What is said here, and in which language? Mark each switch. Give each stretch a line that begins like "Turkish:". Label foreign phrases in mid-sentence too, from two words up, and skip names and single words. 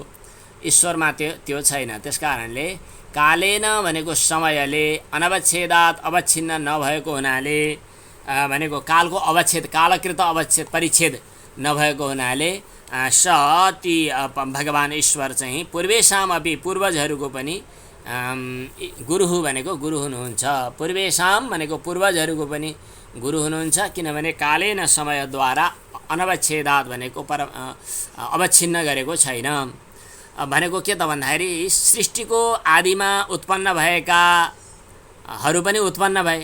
Nepali: ईश्वरमा त्यो छैन। त्यसकारणले कालेन भनेको समयले, अनवच्छेदात् अवच्छिन्न नभएको हुनाले, भनेको कालको अवच्छेद, कालकृत अवच्छेद परिच्छेद नभएको हुनाले स ती भगवान ईश्वर चाहिँ
Sanskrit: पूर्वेशाम अपि
Nepali: पूर्वजहरूको पनि गुरुः भनेको गुरु हुनुहुन्छ। पूर्वेशाम भनेको पूर्वजहरूको पनि गुरु हुनुहुन्छ। किनभने कालेन समयद्वारा, अनवच्छेदात् भनेको अवच्छिन्न गरेको छैन। भनेको के त भन्दाखेरि सृष्टिको आदिमा उत्पन्न भएकाहरू पनि उत्पन्न भए।